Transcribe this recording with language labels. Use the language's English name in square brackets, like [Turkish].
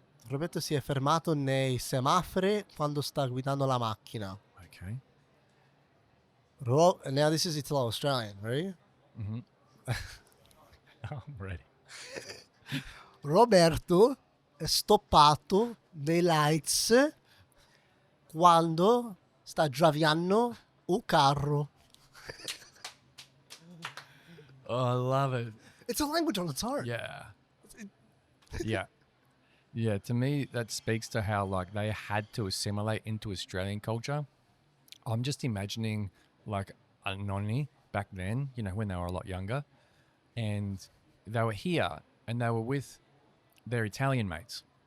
[Italian] Roberto si è fermato nei semafori quando sta guidando la macchina. [English] Okay. Now this is Italo-Australian, ready? I'm ready. [Italian] Roberto è stoppato nei [English] lights [Italian] quando sta guidando un carro. [English] Oh, I love it. It's a language on its own. Yeah. Yeah. Yeah, to me, that speaks to how, like, they had to assimilate into Australian culture. I'm just imagining, like, a nonni back then, you know, when they were a lot younger, and they were here, and they were with their Italian mates.